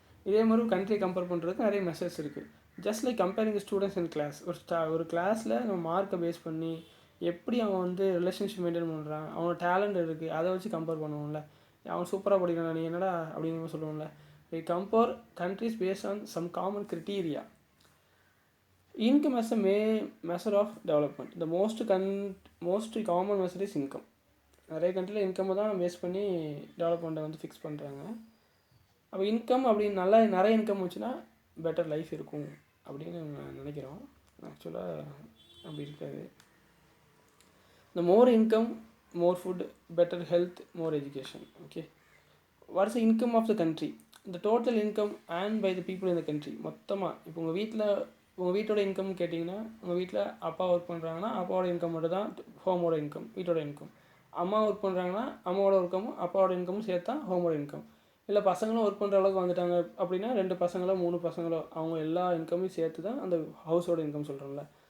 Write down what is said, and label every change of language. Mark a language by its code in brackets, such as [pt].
[ta] இதே மாதிரி கண்ட்ரியை கம்பேர் பண்ணுறதுக்கு நிறைய மெசேஜ் இருக்குது. [en] Just like comparing students in class. [ta] ஒரு கிளாஸில் நம்ம மார்க்கை பேஸ் பண்ணி எப்படி அவன் வந்து ரிலேஷன்ஷிப் மெயின்டைன் பண்ணுறான், அவனோட டேலண்ட் இருக்குது, அதை வச்சு கம்பேர் பண்ணுவோம்ல. அவன் சூப்பராக படிக்கிறான், நீ என்னடா அப்படின்னு சொல்லுவோம்ல. [en] We compare countries based on some common criteria. Income as a measure of development. The most common measure is income. [ta] நிறைய கண்ட்ரியில் இன்கம்மை தான் பேஸ் பண்ணி டெவலப்மெண்ட்டை வந்து ஃபிக்ஸ் பண்ணுறாங்க. அப்போ இன்கம் அப்படின்னு நிறைய இன்கம் வச்சுன்னா பெட்டர் லைஃப் இருக்கும் அப்படின்னு நினைக்கிறோம். ஆக்சுவலாக அப்படி இருக்காது. [en] The more income, more food, better health, more education. Okay. What is the income of the country? The total income earned by the people in the country. [ta] மொத்தமாக இப்போ உங்கள் வீட்டோட இன்கம் கேட்டிங்கன்னா, உங்கள் வீட்டில் அப்பா ஒர்க் பண்ணுறாங்கன்னா அப்பாவோட இன்கம் மட்டும் தான் ஹோமோட இன்கம், வீட்டோட இன்கம். அம்மா ஒர்க் பண்ணுறாங்கன்னா அம்மாவோட இன்கமும் அப்பாவோட இன்கமும் சேர்த்தா ஹோமோட இன்கம். இல்லை பசங்களும் ஒர்க் பண்ணுற அளவுக்கு வந்துட்டாங்க அப்படின்னா 2 பசங்களோ 3 பசங்களோ அவங்க எல்லா இன்கமையும் சேர்த்து தான் அந்த ஹவுஸோட இன்கம் சொல்கிறோம்ல.